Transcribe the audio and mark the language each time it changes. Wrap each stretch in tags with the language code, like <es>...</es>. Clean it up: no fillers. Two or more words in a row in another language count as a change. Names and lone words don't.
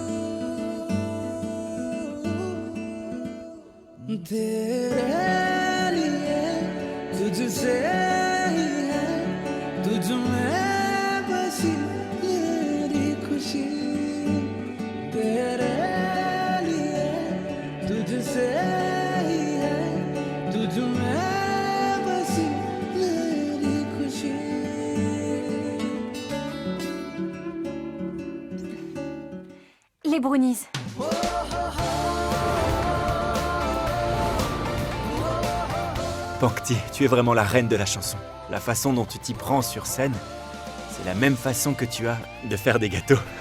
<hi>तेरे लिए तुझसे ही है तुझ में बसी मेरी खुशी तेरे लिए तुझसे ही है तुझ में बसी मेरी खुशी</hi> <fr>Les brownies. Pankti, tu es vraiment la reine de la chanson. La façon dont tu t'y prends sur scène, c'est la même façon que tu as de faire des gâteaux.</fr>